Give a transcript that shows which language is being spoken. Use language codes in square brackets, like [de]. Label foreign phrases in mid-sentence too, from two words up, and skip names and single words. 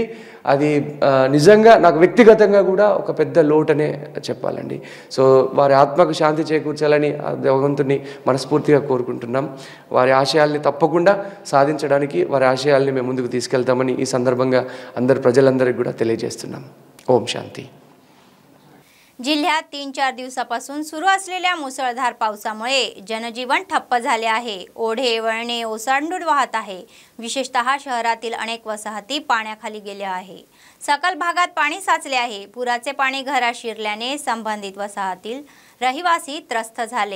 [te] అది నిజంగా నాకు వ్యక్తిగతంగా కూడా ఒక పెద్ద లోటనే చెప్పాలండి. సో వారి ఆత్మకు శాంతి చేకూర్చాలని భగవంతుని మనస్ఫూర్తిగా కోరుకుంటున్నాం. వారి ఆశయాల్ని తప్పకుండా సాధించడానికి వారి ఆశయాల్ని మేము ముందుకు తీసుకెళ్తామని ఈ संदर्भात अंदर प्रजलंदरिकी కూడా తెలియజేస్తున్నాం. [mr] ओम शांती. जिल्ह्यात 3-4 दिवसापासून सुरू असलेल्या मुसळधार पावसामुळे जनजीवन ठप्प झाले आहे. ओढे वळणे ओसांडून वाहत आहे. विशेषतः शहरातील अनेक वसाहती पाण्याखाली गेल्या आहे. सकल भागात पाणी साचले आहे. पुराचे पाणी घरात शिरल्याने संबंधित वसाहतील रहिवासी त्रस्त झाले.